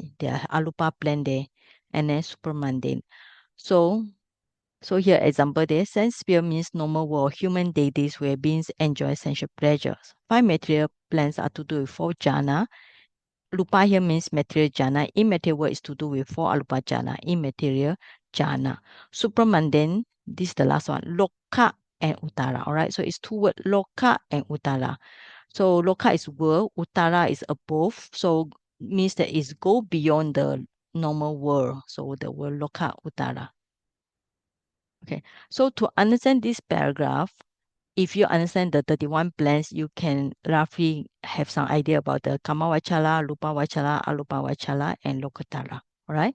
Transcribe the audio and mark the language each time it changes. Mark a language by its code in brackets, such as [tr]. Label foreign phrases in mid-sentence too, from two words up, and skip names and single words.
[en] They are Arupa plan there and then super mundane. So here example there, sense sphere means normal world, human deities where beings enjoy sensual pleasures. 5 material plans are to do with 4 jhana. Rupa here means material jhana. Immaterial world is to do with 4 arupa jhana, immaterial jhana. Supramundane, this is the last one, loka and uttara. All right, so it's 2 words, loka and uttara. So loka is world, uttara is above. So means that it's go beyond the normal world. So the word loka, uttara. Okay, so to understand this paragraph, if you understand the 31 plans, you can roughly have some idea about the [pi] Kama Vachala, Rupa Vachala, Arupa Vachala, [en] and Lokatara. All right.